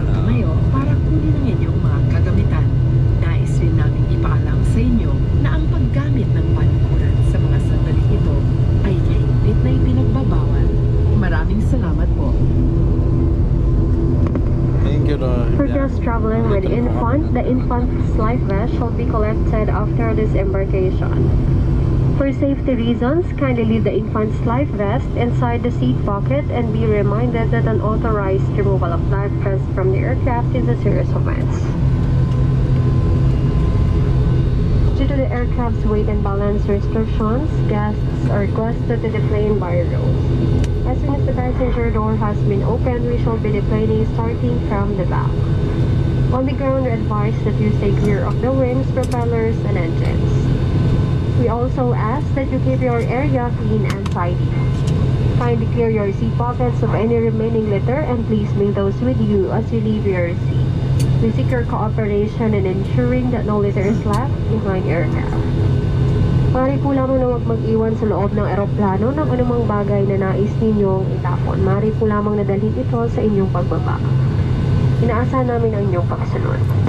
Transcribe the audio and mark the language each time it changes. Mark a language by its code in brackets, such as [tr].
[tl] Bago tumayo para kunin ang inyong mga kagamitan. Nais rin namin ipaalam sa inyo na ang paggamit ng panikuran sa mga sandaling ito ay mahigpit na ipinagbabawal. Maraming salamat po. [en] Thank you, Lord. For guests traveling with infant, the infant's life vest shall be collected after disembarkation. For safety reasons, kindly leave the infant's life vest inside the seat pocket and be reminded that an authorized removal of life vest from the aircraft is a serious offense. Due to the aircraft's weight and balance restrictions, guests are requested to deplane by rows. As soon as the passenger door has been opened, we shall be deplaning starting from the back. On the ground, we advise that you stay clear of the wings, propellers, and engines. We also ask that you keep your area clean and tidy. Kindly clear your seat pockets of any remaining litter and please bring those with you as you leave your seat. We seek your cooperation in ensuring that no litter is left behind aircraft. [tl] Maaari po lamang na huwag mag-iwan sa loob ng eroplano ng anumang bagay na nais ninyong itapon. Maaari po lamang nadalhin ito sa inyong pagbaba. Inaasahan namin ang inyong pagsunod.